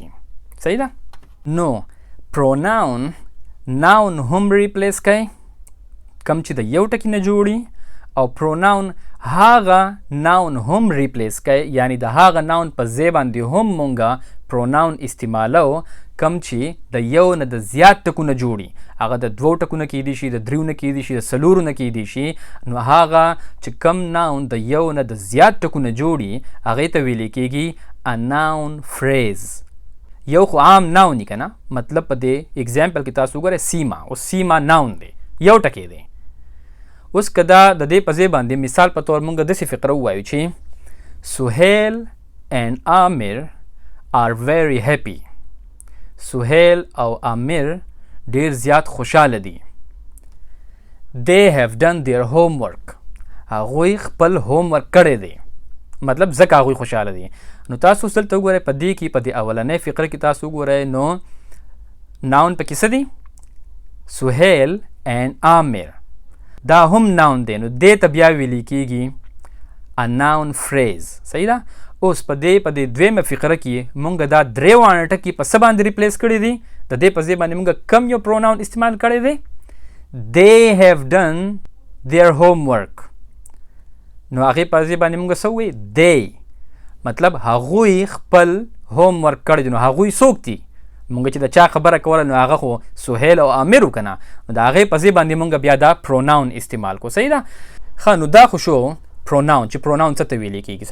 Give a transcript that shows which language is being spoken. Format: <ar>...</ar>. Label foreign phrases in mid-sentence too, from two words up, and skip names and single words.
<ps>صحیح ده، نو</ps> <en>pronoun noun</en> <ps>هم ریپلیس کوي کم چې د یو ټکي نه جوړي، او پروناون هغه ناون هم ریپلیس کوي، یعنی د هغه ناون په ځای باندې هم مونږه پروناون استعمالو کم چې د یو نه د زیات ټکونه جوړي، هغه د 2 ټکونه کیدی شي، د 3 نه کیدی شي، د 4 نه کیدی شي، نو هغه چې کم ناون د یو نه د زیات ټکونه جوړي هغې ته ویل کیږي</ps> <en>a noun phrase.</en> <ps>یو خو عام ناون دی که نه، مطلب په دې اگزامپل کې تاسو وګورئ سیما، اوس سیما ناون دی، یو ټکی دی. اوس که دا د دې په ځای باندې مثال په طور مونږ داسې فقره ووایو چې سهیل</ps> <en>and عامر are very happy.</en> <ps>سهیل او عامر ډیر زیات خوشحاله دي.</ps> <en>They have done their homework.</en> <ps>هغوی خپل هومورک کړی دی، مطلب ځکه هغوی خوشحاله دي. نو تاسو دلته وګورئ په دې کې په دې اولنۍ فقره کې تاسو وګورئ نو ناون پکې څه دی؟ سهیل and عامر. دا هم ناون دی، نو دې ته بیا ویلی کیږي</ps> <en>a noun phrase.</en> <ps>صحیح ده؟ اوس په دې دویمه فقره کې مونږ دا درې واړه ټکي په څه باندې ریپلیس کړي دي؟ د دې په ځای باندې مونږ کم یو پروناون استعمال کړی دی؟</ps> <en>They have done their homework.</en> <ps>نو هغې په ځای باندې مونږ څه ووایي؟ they، مطلب هغوی خپل هومورک کړی دی. نو هغوی څوک دي؟ مونږ چې د چا خبره کوله نو هغه خو سهیل او عامر و که نه، نو د هغې په ځای باندې مونږ بیا دا پروناون استعمال کو. صحیح ده؟ ښه، نو دا خو شو پروناون چې پروناون څه ته ویلی کېږي.</ps>